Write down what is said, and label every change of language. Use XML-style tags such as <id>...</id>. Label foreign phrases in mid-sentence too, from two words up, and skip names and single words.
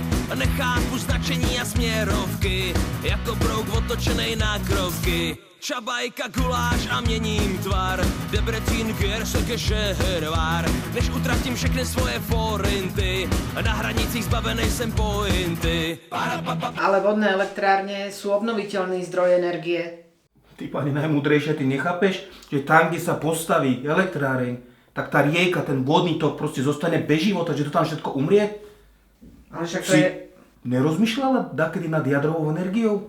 <cs>Nechápu značení a směrovky, jako brouk otočenej na krovky. Čabajka, guláš a měním tvar, Debrecín, Gersok, Šehervár. Než utratím všechny svoje forinty, na hranicích zbavenej jsem pointy.</cs> <sk>Ale vodné elektrárne sú obnoviteľný zdroj energie. Ty, pani najmúdrejšia, ty nechápeš, že tam, kde sa postaví elektráreň, tak tá rieka, ten vodný tok proste zostane bez života, že to tam všetko umrie? Ale však to Si je... nerozmýšľala dakedy nad jadrovou energiou?</sk>